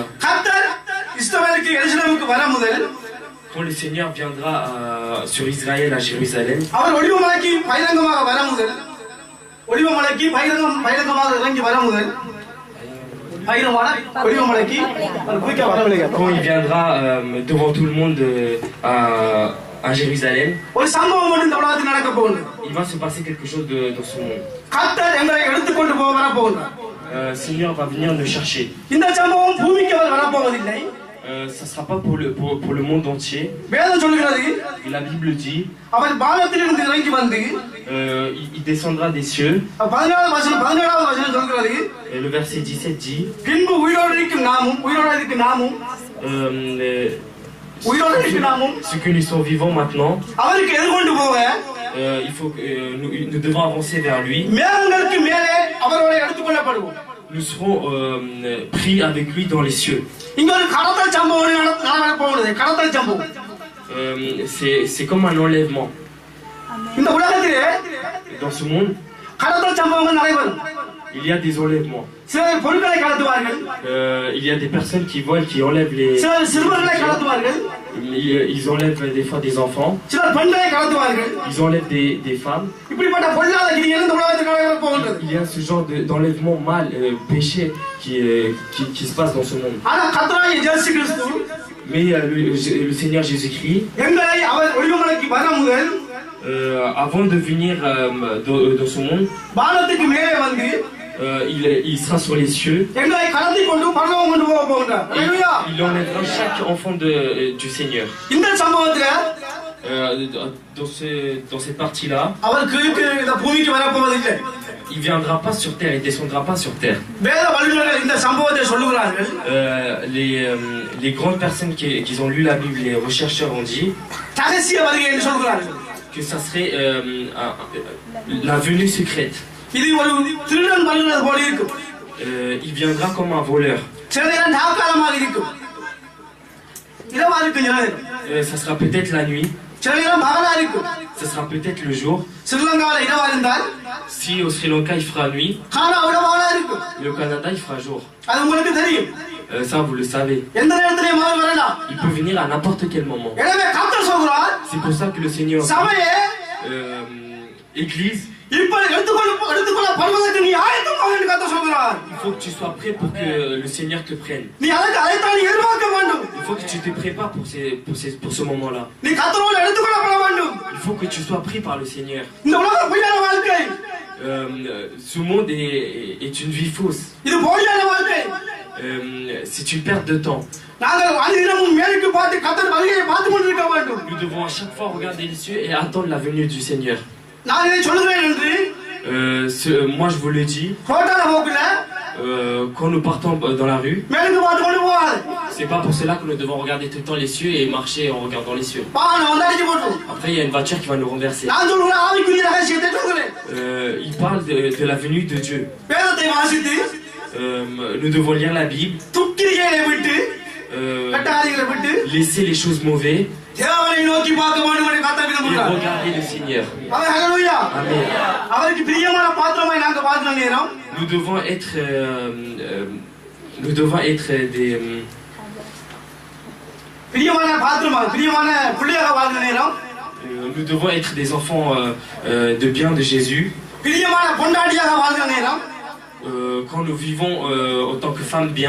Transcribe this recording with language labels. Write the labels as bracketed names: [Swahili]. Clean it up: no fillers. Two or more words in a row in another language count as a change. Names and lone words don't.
[Tamil] கர்த்தர் இஸ்ரவேலுக்கு எருசலேமுக்கு வர முதல் [French] Quand le Seigneur viendra sur Israël à Jérusalem, [Tamil] அவர் ஒளிவமலைக்கு பகிரங்கமாக வர முதல் ஒளிவமலைக்கு பகிரங்கமாக இறங்கி வர முதல் பகிரங்கமான ஒளிவமலைக்கு அவர் குயிக்கா வரவில்லை [French] quand il viendra devant tout le monde à Jérusalem, [Tamil] ஒரு சம்பவம் ஒன்று இந்த உலகத்தில் நடக்க போகுது [French] il va se passer quelque chose dans ce monde. [Tamil] கர்த்தர் எங்களை எடுத்துக்கொண்டு போக வர போகிறார் [French] Seigneur va venir nous chercher. [Tamil] இந்த சம்பவம் பூமிக்கு அவர் வரப்போவதில்லை [French] Ça sera pas pour le monde entier. [Tamil] வேதம் சொல்கிறது [French] Et la Bible dit, [Tamil] அவர் வானத்திலிருந்து இறங்கி வந்து [French] il descendra des cieux. [Tamil] 17வது வசனம் சொல்கிறது [French] Et le verset 17 dit, [Tamil] பின்பு உயிரோடு இருக்கும் நாமும் [French] ceux que nous sommes vivants maintenant, [Tamil] அவருக்கு எதிர்கொண்டு போக [French] il faut que nous devons avancer vers lui. [Tamil] மேகங்களுக்கு மேலே அவரோட எடுத்துக்கொள்ளப்படுவோம் [French] Nous serons pris avec lui dans les cieux. [Tamil] இங்க ஒரு கடத்தல் சம்பவம் நடக்க போகுது கடத்தல் சம்பவம் [French] C'est comme un enlèvement. [Tamil] இந்த உலகத்திலே [French] Dans ce monde, [Tamil] கடத்தல் சம்பவங்கள் நடைபெறும் [French] il y a des enlèvements. [Tamil] சிலர் பொருட்களை கடத்துவார்கள் [French] Il y a des personnes qui volent, qui enlèvent les... [Tamil] சிலர் சிறுவர்களை கடத்துவார்கள் [French] Ils enlèvent des fois des enfants. [Tamil] சிலர் பெண்களை கடத்துவார்கள் [French] Ils enlèvent des femmes. [Tamil] இப்படிப்பட்ட பொல்லாத கிரிகள் இந்த உலகத்தில் நடைபெற போகின்றது [French] Il y a ce genre d'enlèvement mal, péché qui se passe dans ce monde. [Tamil] ஆனா கர்த்தராகிய இயேசு கிறிஸ்து [French] Mais le Seigneur Jésus-Christ, [Tamil] எங்களை அவர் ஒளிவமலைக்கு வர முதல் [French] avant de venir dans ce monde, [Tamil] வானத்துக்கு மேலே வந்து [French] il sera sur les cieux. [Tamil] எங்களை கடத்தி கொண்டு பரலோகம் கொண்டு போக போகின்றார் [French] Et [Tamil] ஹalleluya [French] il enlèvera chaque enfant du Seigneur. [Tamil] இந்த சம்பவத்துல [French] Dans cette partie-là, [Tamil] அவர் கீழ்க்கு இந்த பூமிக்கு வர போவதில்லை [French] il viendra pas sur terre, il descendra pas sur terre. [Tamil] வேத வல்லுநர்கள் இந்த சம்பவத்தை சொல்லுகிறார்கள் [French] Les grandes personnes qui ont lu la Bible, les chercheurs ont dit [Tamil] ரகசிய வருகை என்று சொல்கிறார்கள் [French] que ça serait la venue secrète. [Tamil] இது ஒரு திருடன் வருகிறது போல இருக்கும் [French] Il viendra comme un voleur. [Tamil] சில நேரம் நாற்காலமாக இருக்கும் இரவா இருக்கும் சில நேரம் [French] Ça sera peut-être la nuit, [Tamil] சில நேரம் பகலா இருக்கும் [French] ça sera peut-être le jour. [Tamil] ஸ்ரீலங்காவில் இரவா இருந்தால் [French] Si au Sri Lanka il fera nuit, [Tamil] கானாவிட பகலா இருக்கும் [French] le Canada il fera jour. [Tamil] அது உங்களுக்கு தெரியும் [French] Ça vous le savez. [Tamil] எந்த நேரத்திலேயும் அவர் வரலாம் [French] Il peut venir à n'importe quel moment. [Tamil] எனவே கர்த்தர் சொல்கிறார் [French] C'est pour ça que le Seigneur, [Tamil] சபையே [French] Église, [Tamil] இப்ப எடுத்துக்கொள்ள படுவதற்கு நீ ஆயத்தமாக என்று கர்த்தர் சொல்கிறார். [French] Il faut que tu sois prêt pour que le Seigneur te prenne. [Tamil] நீ அதைத்தான் நீ எதிர்பார்க்க வேண்டும். [French] Il faut que tu te prépares pour ce moment-là. [Tamil] நீ கர்த்தரோடு எடுத்துக்கொள்ளப்பட வேண்டும். [French] Il faut que tu sois pris par le Seigneur. [Tamil] இந்த உலகம் பொய்யான வாழ்க்கை. [French] Ce monde est une vie fausse. [Tamil] இது பொய்யான வாழ்க்கை. [French] C'est une perte de temps. [Tamil] நாங்கள் அனுதினமும் மேலுக்கு பார்த்து கர்த்தர் வருகையை பார்த்து கொண்டிருக்க வேண்டும். [French] Nous devons à chaque fois regarder les cieux et attendre la venue du Seigneur. [Tamil] நான் இதை சொல்கிறேன் என்று [French] Moi je vous le dis, [Tamil] ரோட்டால போக்குல [French] quand nous partons dans la rue, [Tamil] மேலுக்கு பார்த்து கொண்டு போவாது. [French] c'est pas pour cela que nous devons regarder tout le temps les cieux et marcher en regardant les cieux. [Tamil] வாகனம் வந்து அடிச்சு போட்டு. [French] Après il y a une voiture qui va nous renverser. [Tamil] நான் சொல்கிற ஆவிக்குரிய ரகசியத்தை சொல்கிறேன். [French] Il parle de la venue de Dieu. [Tamil] வேதத்தை வாசித்து [French] Nous devons lire la Bible, [Tamil] துக்கிரிகளை விட்டு கட்டாதிகளை விட்டு [French] laisser les choses mauvaises [Tamil] தேவனை நோக்கி பார்க்க வேண்டும் என்று கர்த்தர் [French] et [Tamil] விரும்புகிறார். [French] regarder le Seigneur. [Tamil] அவர் ஹல்லேலூயா. [French] Amen. [Tamil] அவருக்கு பிரியமான பாத்திரமாய் நாங்க பார்க்கிற நேரம் [French] Nous devons être des [Tamil] பிரியமான பாத்திரமாக பிரியமான பிள்ளையாக வாழ்கிற நேரம் [French] nous devons être des enfants de bien de Jésus. [Tamil] பிரியமான பொண்டாட்டியாக வாழ்கிற நேரம் [French] Quand nous vivons en tant que femmes bien,